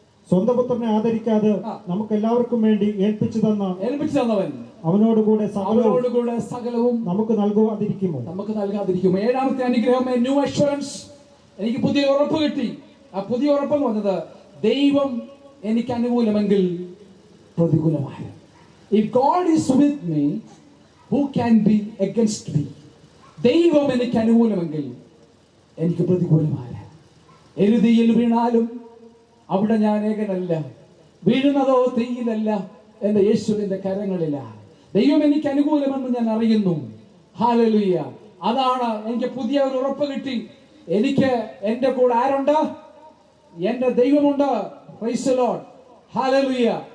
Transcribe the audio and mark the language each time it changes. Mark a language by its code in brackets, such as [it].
[ml] സ്വന്തം പുത്രനെ ആദരിക്കാതെ നമുക്ക് എല്ലാവർക്കും വേണ്ടി ഏൽപ്പിച്ചു തന്നവൻ അവനോടുകൂടെ സകലവും നമുക്ക് നൽകാതിരിക്കുമോ? 7ാമത്തെ അനുഗ്രഹം, [en] A new assurance. [ml] എനിക്ക് പുതിയ ഉറപ്പ് കിട്ടി. ആ പുതിയ ഉറപ്പ് എന്ന് പറഞ്ഞത്, ദൈവം എനിക്ക് അനുകൂലമെങ്കിൽ പ്രതികൂലമായ. [en] If God is with me, who can be against me? [ml] ദൈവം എനിക്ക് അനുകൂലമെങ്കിൽ എനിക്ക് പ്രതികൂലമായ. എരുതിയിൽ വീണാലും അവിടെ ഞാൻ ഏകനല്ല, വീഴുന്നതോ തീയിലല്ല, എന്റെ യേശുവിന്റെ കരങ്ങളില. ദൈവം എനിക്ക് അനുകൂലമെന്ന് ഞാൻ അറിയുന്നു. ഹല്ലേലൂയ. അതാണ് എനിക്ക് പുതിയ ഒരു ഉറപ്പ് കിട്ടി. എനിക്ക് എന്റെ കൂടെ ആരുണ്ട്? എന്റെ ദൈവമുണ്ട്. [en] Praise the Lord. [ml] ഹല്ലേലൂയ.